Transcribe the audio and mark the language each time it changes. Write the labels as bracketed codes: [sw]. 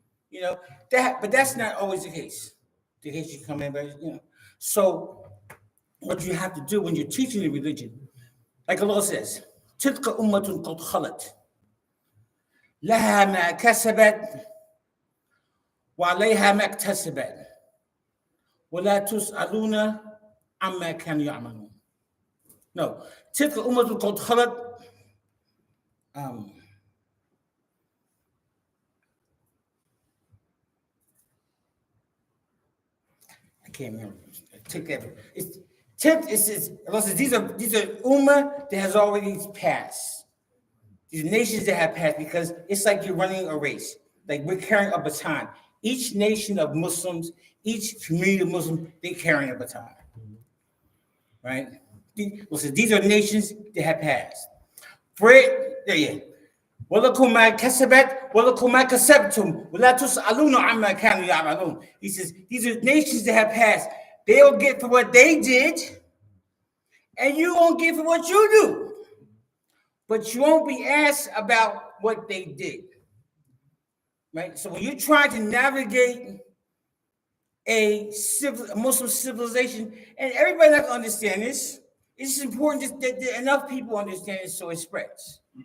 [en] You know, but that's not always the case. The case you come in, but So what you have to do when you're teaching the religion, like Allah says, [ar] تلك أمة قد خلت لها ما كسبت وعليها ما اكتسبت ولا تسألون عما كانوا يعملون. [en] No, [ar] تلك أمة قد خلت. [en] I can't remember. Take that. It says these are ummah that has already passed. These nations that have passed, because it's like you're running a race. Like we're carrying a baton. Each nation of Muslims, each community of Muslims, they're carrying a baton. Right? These are nations that have passed. For it, [ar] وَلَكُمْ مَا كَسَبَتْ وَلَكُمْ مَا كَسَبْتُمْ وَلَا تُسْأَلُونَ عَمَّا كَانُوا يَعْمَلُونَ. [en] He says, these are nations that have passed. They'll get for what they did, and you won't get for what you do. But you won't be asked about what they did. Right? So when you're trying to navigate a Muslim civilization, and everybody not going to understand this, it's important that enough people understand it so it spreads.